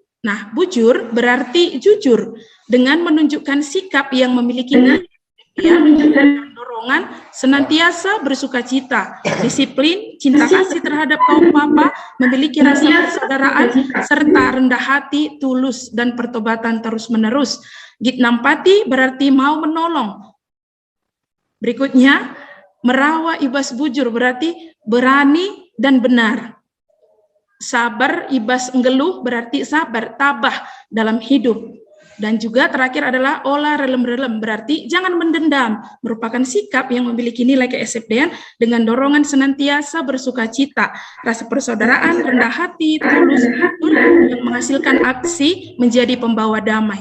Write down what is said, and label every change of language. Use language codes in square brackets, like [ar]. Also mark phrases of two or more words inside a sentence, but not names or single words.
[id] Nah, bujur berarti jujur, dengan menunjukkan sikap yang memiliki dorongan, senantiasa bersukacita, disiplin, cinta kasih terhadap kaum bapa, memiliki rasa persaudaraan, serta rendah hati, tulus, dan pertobatan terus-menerus. [btx] Git nampati [id] berarti mau menolong. Berikutnya, [btx] merawa ibas bujur [id] berarti berani dan benar. [btx] Sabar ibas ngeluh [id] berarti sabar, tabah dalam hidup. Dan juga terakhir adalah [btx] olah relem-relem [id] berarti jangan mendendam, merupakan sikap yang memiliki nilai ke-SFD-an dengan dorongan senantiasa bersukacita, rasa persaudaraan, rendah hati, tulus, yang menghasilkan aksi menjadi pembawa damai.